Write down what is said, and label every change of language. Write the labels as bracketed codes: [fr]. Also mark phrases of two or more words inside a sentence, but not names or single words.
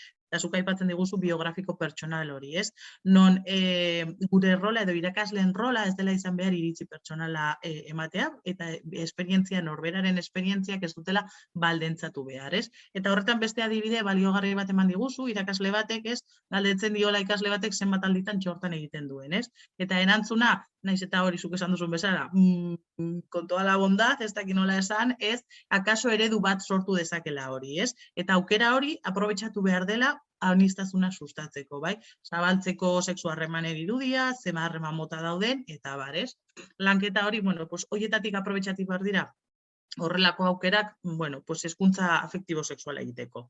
[eu] eta zuk aipatzen diguzu biografiko pertsonal hori, ez? Non gure rola edo irakasleen rola ez dela izan behar iritzi pertsonala ematea, eta esperientzia, norberaren esperientziak ez dutela baldentzatu behar, ez? Eta horretan beste adibide baliogarri bat eman diguzu, irakasle batek, ez? Galdetzen diola ikasle batek zenbat alditan txortan egiten duen, ez? Eta erantzuna, naiz eta hori zuk esan duzun bezala, [es] con toda la bondad, [eu] ez dakit nola esan, ez, akaso eredu bat sortu dezakela hori, ez? Eta aukera hori aprobetxatu behar dela aniztasuna sustatzeko, bai? Zabaltzeko sexu harremanen irudia, zema harreman mota dauden, eta bar, ez? Lanketa hori, [es] bueno, pues [eu] hoietatik aprobetxatu behar dira horrelako aukerak, [es] bueno, pues [eu] hezkuntza afektibo-sexuala egiteko.